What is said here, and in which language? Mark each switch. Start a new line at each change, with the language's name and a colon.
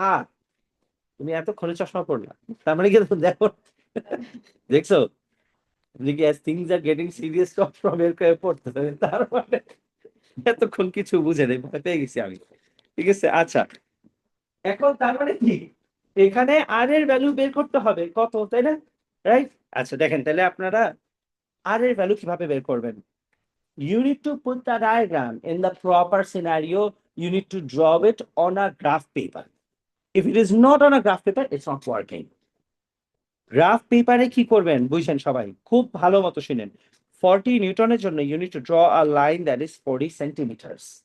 Bangla: আর তুমি এতক্ষণে চশমা পড়লা, তার মানে কি দেখো, দেখছো দেখি
English: as things are getting serious
Bangla: stop from এর করে পড়তে হবে। তার মানে এতক্ষণ কিছু বুঝে নেই, ভয় পেয়ে গেছি আমি। ঠিক আছে, আচ্ছা, এখন তার মানে কি, এখানে আর এর ভ্যালু বের করতে হবে কত, তাই না? রাইট। আচ্ছা দেখেন তাহলে আপনারা আর এর ভ্যালু কিভাবে বের করবেন।
English: You need to put the diagram in the proper scenario. You need to draw it on a graph paper. If it is not on a graph paper, it's not working.
Bangla: Graph পেপারে কি করবেন বুঝছেন সবাই, খুব ভালো মতো শুনেন।
English: 40
Bangla: নিউটনের জন্য
English: you need to draw a line that is 40 centimeters.